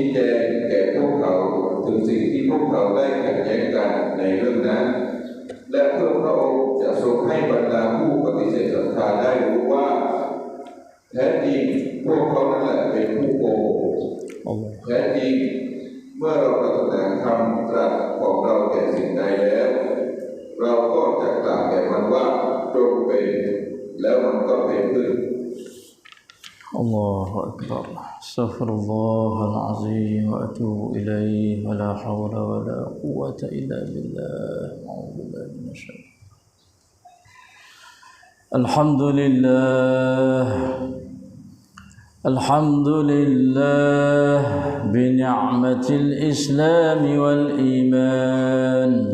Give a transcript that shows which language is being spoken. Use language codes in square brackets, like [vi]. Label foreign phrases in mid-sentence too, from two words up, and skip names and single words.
[th] แจงแก่พวกเขาถึงสิ่งที่พวกเขาได้ขัดแย้งกันในเรื่องนั้นและเพื่อพระองค์จะทรงให้บรรดาผู้ปฏิเสธศรัทธาได้รู้ว่าแท้จริงพวกเขานั่นแหละเป็นผู้โกหกแท้จริงเมื่อเราประทานคำตรัสของเราแก่สิ่งใดแล้วเราก็จะกล่าวแก่มันว่าจงเป็นแล้วมันก็เป็นขึ้น [ar] الله أكبر استغفر الله العظيم وأتوب إليه ولا حول ولا قوة إلا بالله أعوذ بالله من الشيطان الحمد لله بنعمة الإسلام والإيمان